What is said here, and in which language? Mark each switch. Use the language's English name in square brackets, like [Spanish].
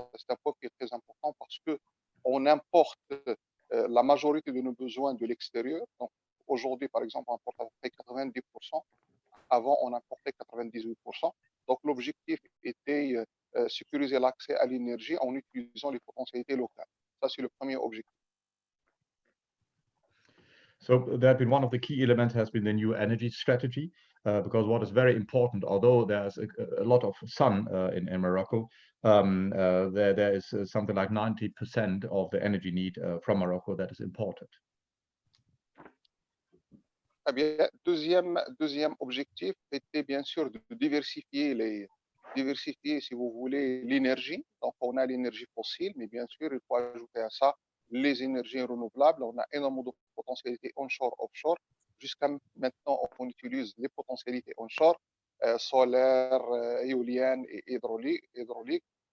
[French] C'est un point qui est très important parce que on importe la majorité de nos besoins de l'extérieur. Donc, aujourd'hui, par exemple, on importe à peu près 90%. Avant, on importait 98%. Donc, l'objectif était sécuriser l'accès à l'énergie en utilisant les potentialités locales. Ça, c'est le premier objectif. [English] So that been one of the key elements has been the new energy strategy, because what is very important, although there's a lot of sun in Morocco, there is something like 90% of the energy need from Morocco that is imported. [French] Eh bien, deuxième objectif était bien sûr de diversifier, si vous voulez, l'énergie. Donc, on a l'énergie fossile, mais bien sûr, il faut ajouter à ça les énergies renouvelables. On a énormément de potentialités onshore, offshore. Jusqu'à maintenant, on utilise les potentialités onshore, solaire, éolienne et hydraulique.